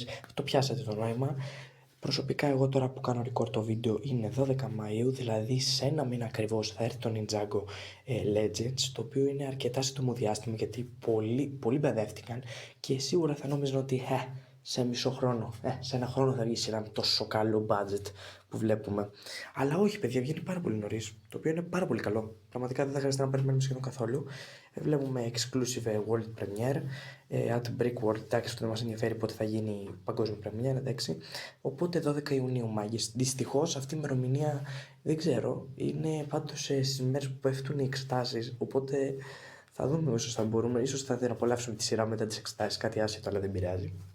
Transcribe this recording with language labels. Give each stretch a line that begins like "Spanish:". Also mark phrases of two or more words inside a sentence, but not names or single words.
Greek: Το πιάσατε το νόημα. Προσωπικά εγώ τώρα που κάνω record το βίντεο είναι 12 Μαΐου, δηλαδή σε ένα μήνα ακριβώς θα έρθει το Ninjago Legends, το οποίο είναι αρκετά σύντομο διάστημα γιατί πολλοί μπερδεύτηκαν και σίγουρα θα νόμιζαν ότι σε μισό χρόνο, σε ένα χρόνο θα βγει σειρά με τόσο καλό budget που βλέπουμε. Αλλά όχι παιδιά, βγαίνει πάρα πολύ νωρίς, το οποίο είναι πάρα πολύ καλό. Πραγματικά δεν θα χρειάζεται να περιμένουμε σχεδόν καθόλου. Βλέπουμε
English: exclusive world premiere at Brickworld,
Greek: εντάξει, αυτό δεν μας ενδιαφέρει πότε θα γίνει η παγκόσμια premiere, εντάξει. Οπότε 12 Ιουνίου μάγες. Δυστυχώς αυτή η ημερομηνία δεν ξέρω, είναι πάντως στις μέρες που πέφτουν οι εξετάσεις, οπότε θα δούμε ίσως θα μπορούμε, ίσως θα την απολαύσουμε τη σειρά μετά τις εξετάσεις, κάτι άσχετο αλλά δεν πειράζει.